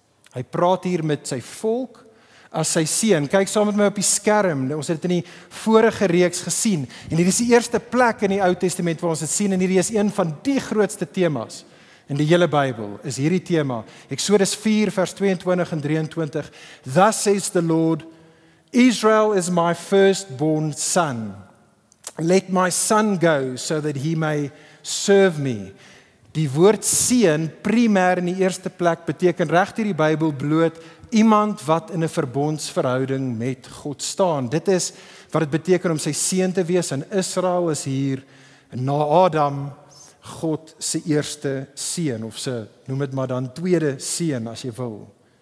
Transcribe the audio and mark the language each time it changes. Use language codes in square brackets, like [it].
[af] Hy praat hier met sy volk as sy seun. Kyk saam met my op die skerm. Ons het dit in die vorige reeks gesien. En hierdie is die eerste plek in die Ou Testament waar ons dit sien en hierdie is een van die grootste temas in die hele Bybel, is hierdie tema. Eksodus 4 vers 22 en 23. [en] Thus says the Lord, Israel is my firstborn son. Let my son go so that he may serve me. [af] Die woord seun primêr in die eerste plek beteken reg deur die Bybel bloot iemand wat in 'n verbondsverhouding met God staan. Dit is wat dit beteken om sy seun te wees, en Israel is hier na Adam God se eerste seun, of se noem dit maar dan tweede seun as jy wil.